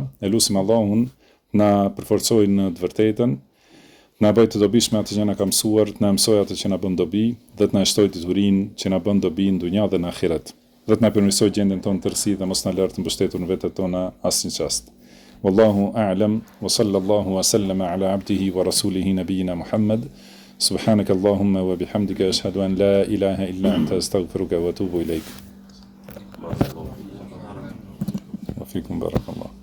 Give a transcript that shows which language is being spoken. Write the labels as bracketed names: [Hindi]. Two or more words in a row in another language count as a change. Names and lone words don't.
[Albanian] E lutim Allahun na përforcojë në të vërtetën, na bëj të dobishme atë që na ka mësuar, na mësoj atë që na bën dobi, dhe të na shtoj diturinë që na bën dobi në dunja dhe në ahiret. Dhe të na përmirësoj gjendjen tonë tërësi dhe mos na lërë të mbështetur në vetët tona asnjë çast. [Arabic] والله أعلم وصلى الله وسلم على عبده ورسوله نبينا محمد. سبحانك اللهم وبحمدك أشهد أن لا إله إلا أنت أستغفرك وأتوب إليك. وفيكم بارك الله.